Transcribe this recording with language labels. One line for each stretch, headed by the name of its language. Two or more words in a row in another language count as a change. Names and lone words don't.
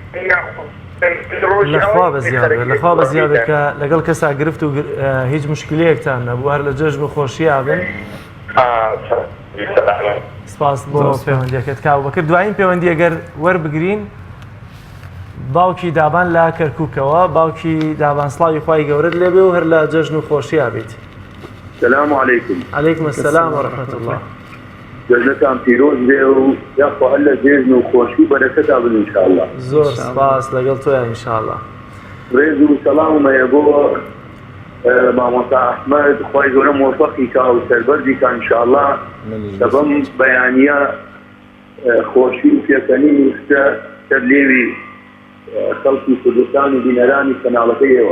Central Kurdish: لەخوا بەزیادە کە لەگەڵ کەسا گرفت و هیچ مشکلەیەکتان نەبوو هەر لە جەژن و خۆشییا بن. سپاس بۆ پەیوەندیەکەت کاوبەکر. دوایین پەیوەندی ئەگەر وەربگرین باوکی دابان لە کەرکووکەوە باوکی دابان سڵاوی خوای گەورەت لێبێ و هەر لە جەژن و خۆشییا بیت.
Arabic: السلام عليكم. عليكم السلام ورحمة الله.
Central Kurdish: جزاكم پیروز بێ و یاخوا هەر لە جێژن و خۆشی بەرەکەتا بن ئینشاءالله. زۆر سپاس لەگەڵ تۆیە ئینشاءالله. ڕێز و سەڵاممەیە بۆ مامۆستا ئەحمەد خوای گەورە موفەقی کا و سەربەردی کا ئینشاءالله کە بەم بەیانیە خۆشی و پێکەنینی شتە سەر لێوی خەڵکی کوردستان و بینەرانی کەناڵەکەیەوە.